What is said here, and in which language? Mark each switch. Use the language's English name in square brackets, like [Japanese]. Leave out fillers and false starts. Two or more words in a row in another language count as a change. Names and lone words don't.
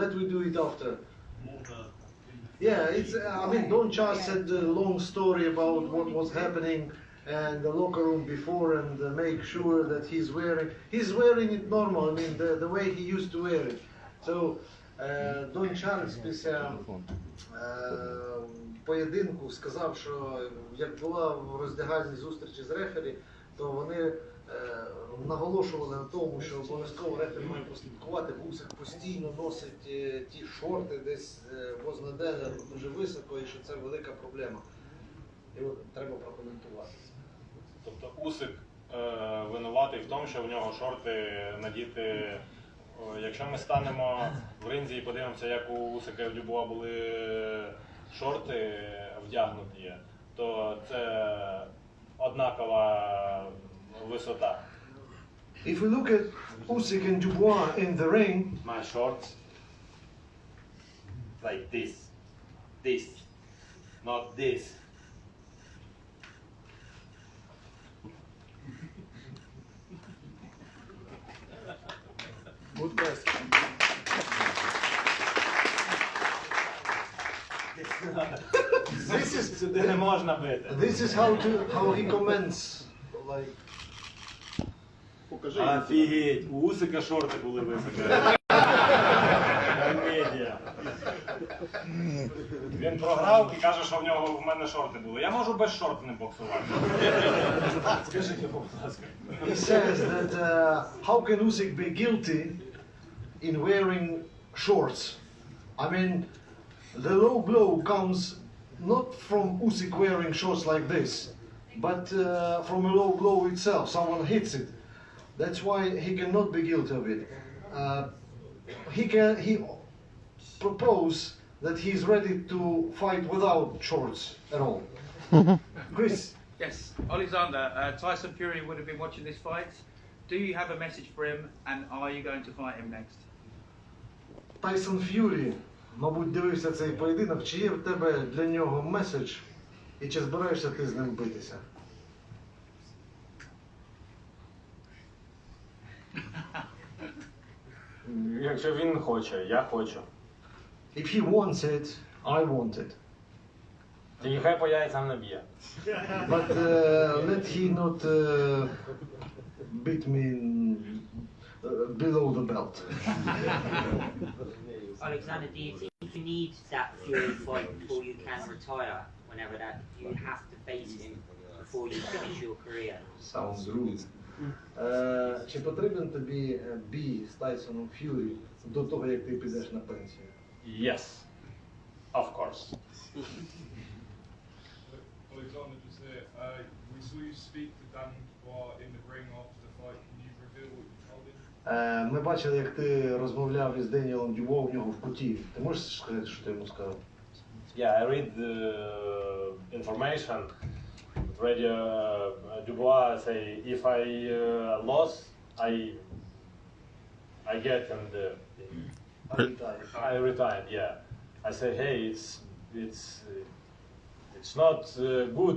[English] Let me do it after. Yeah, it's. I mean, Don Charles said a long story about what was happening and the locker room before, and make sure that he's wearing it normal. I mean, the way he used to wear it. [Ukrainian] So Don Charles після поєдинку сказав, що як була в роздягальній зустрічі з рефері, то вони наголошували на тому, що обов'язково рефері має прослідкувати, бо Усик постійно носить ті шорти десь вознеделя дуже високо, і що це велика проблема. І от треба прокоментувати. Тобто Усик винуватий в тому, що в нього шорти надіти. Якщо ми станемо в ринзі і подивимося, як у Усика і в Дюбуа були шорти вдягнуті, то це однакова висота. [English] If we look at Usyk and Dubois in the ring, my shorts like this, not this. Good question. [Ukrainian] Сюди не можна бити. [English] This is how he comments. Like. [Ukrainian] Офігеть, у Усика шорти були високі. Комедія. Він програв і каже, що в мене шорти були. Я можу без шорт не боксувати. Скажіть, будь ласка. [English] He says that how can Usyk be guilty in wearing shorts? I mean, the low blow comes not from Usyk wearing shorts like this, but from a low blow itself. Someone hits it. That's why he cannot be guilty of it. He propose that he's ready to fight without shorts at all. Chris. Yes, Oleksandr, Tyson Fury would have been watching this fight. Do you have a message for him, and are you going to fight him next? [Ukrainian] Tyson Fury, мабуть, дивився цей поєдинок. Чи є в тебе для нього меседж, і чи збираєшся ти з ним битися? Якщо він хоче, я хочу. [English] If he wants it, I want it. [Ukrainian] Тоді хай по яйцям не б'є. [English] But let he not beat me below the belt. Alexander, do you think you need that Fury fight before you can retire? Whenever that you have to face him before you finish your career? Sounds rude. [Ukrainian] Чи потрібен тобі бій з Тайсоном Ф'юрі до того, як ти підеш на пенсію? [English] Yes, of course. Alexander, just here. We saw you speak to Dan Dubois in the ring after the fight. Can you reveal what you told him? [Ukrainian] Ми бачили, як ти розмовляв із Деніелом Дюбо в нього в куті. Ти можеш сказати, що ти йому сказав? [English] Yeah, I read the information. Radio Dubois say if I lost, I get and I retired. Yeah, I say hey, it's not good.